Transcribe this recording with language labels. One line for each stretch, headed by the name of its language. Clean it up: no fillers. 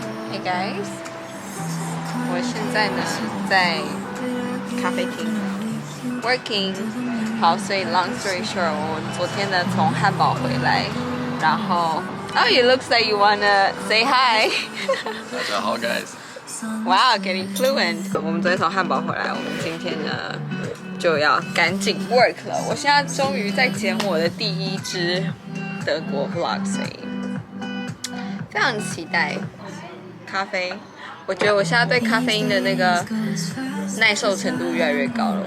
English: Hey guys,
Chinese: 我现在呢在咖啡厅 working。好，所以
English: long story short，
Chinese: 我昨天呢从汉堡回来，然后
English: Oh, it looks like you wanna say hi.
Chinese: 大家好 guys.
English: Wow, getting fluent.
Chinese: 我们昨天从汉堡回来，我们今天呢就要赶紧 work 了。我现在终于在剪我的第一支德国 vlog， 所以非常期待。咖啡，我觉得我现在对咖啡因的那个耐受程度越来越高了。